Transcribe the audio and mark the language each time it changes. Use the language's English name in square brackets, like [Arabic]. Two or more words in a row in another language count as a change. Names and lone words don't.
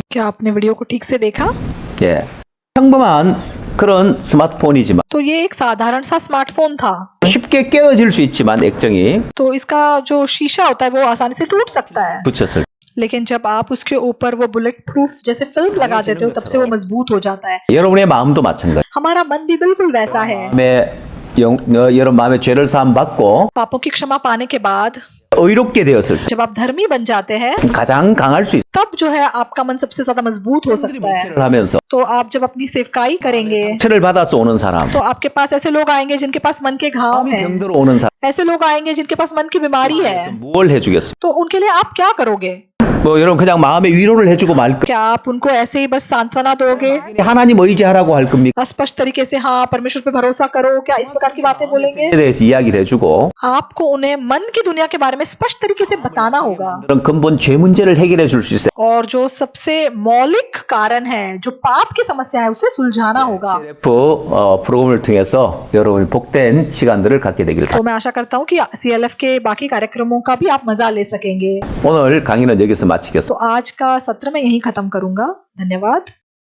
[Hindi] क्या आपने वीडियो को ठीक से देखा? [Korean] 예. 평범한 그런 스마트폰이지만 [Hindi] तो ये एक साधारण सा स्मार्टफोन था। [Korean] 쉽게 깨어질 수 있지만 액정이 [Hindi] तो इसका जो शीशा होता है वो आसानी से टूट सकता है, [Korean] 붙였을 [Hindi] लेकिन जब आप उसके ऊपर वो [English] bullet proof [Hindi] जैसे फिल्म लगा देते हो तब से वो मजबूत हो जाता है। [Korean] 때 여러분의 마음도 마찬가지. [Hindi] हमारा मन भी बिल्कुल वैसा है। [Korean] 여러분 마음에 죄를 사함 받고 [Hindi] पापों की क्षमा पाने के बाद [Korean] 의롭게 되었을 때 [Hindi] जब आप धर्मी बन जाते हैं [Korean] 가장 강할 수 있어요. [Hindi] तब जो है आपका मन सबसे ज्यादा मजबूत हो सकता है। [Korean] 하면서 [Hindi] तो आप जब अपनी सेवकाई करेंगे [Korean] 죄를 받아서 오는 사람, [Hindi] तो आपके पास ऐसे लोग आएंगे जिनके पास मन के घाव हैं, [Korean] 병들어 오는 사람, [Hindi] ऐसे लोग आएंगे जिनके पास मन की बीमारी है, [Korean] 뭘 해주겠어요? [Hindi] तो उनके लिए आप क्या करोगे? [Korean] 뭐 여러분 그냥 마음에 위로를 해주고 말 거. [Hindi] क्या आप उनको ऐसे ही बस सांत्वना दोगे? [Korean] 하나님 의지하라고 할 겁니까? [Hindi] स्पष्ट तरीके से हाँ परमेश्वर पे भरोसा करो, क्या इस प्रकार की बातें बोलेंगे? [Korean] 대해서 이야기를 해주고 [Hindi] आपको उन्हें मन की दुनिया के बारे में स्पष्ट तरीके से बताना होगा। [Korean] 그런 근본 죄 문제를 해결해 줄 수 있어요. [Hindi] और जो सबसे मौलिक कारण है, जो पाप की समस्या है, उसे सुलझाना होगा। [Korean] CLF 프로그램을 통해서 여러분이 복된 시간들을 갖게 되길 [Hindi] तो मैं आशा करता हूँ कि CLF के बाकी कार्यक्रमों का भी आप मजा ले सकेंगे। [Korean] 오늘 강의는 여기서 마치겠습니다. [Hindi] तो आज का सत्र मैं यहीं खत्म करूंगा। धन्यवाद।